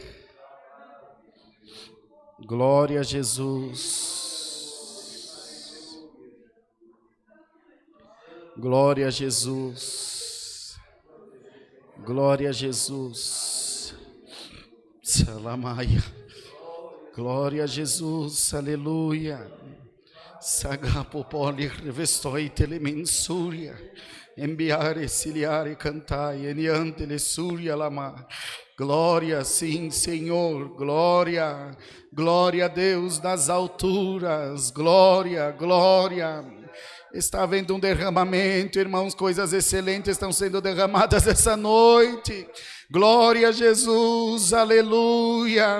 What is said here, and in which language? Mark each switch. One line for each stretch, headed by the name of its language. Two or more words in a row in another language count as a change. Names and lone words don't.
Portuguese: Glória a Jesus. Glória a Jesus. Glória a Jesus. Salamaia. Glória a Jesus. Aleluia. Sagapopoli revestoi telemensúria. Enviare, ciliare, cantai, eniante le suria lama. Glória, sim, Senhor, glória, glória a Deus nas alturas, glória, glória. Está havendo um derramamento, irmãos, coisas excelentes estão sendo derramadas essa noite. Glória a Jesus, aleluia.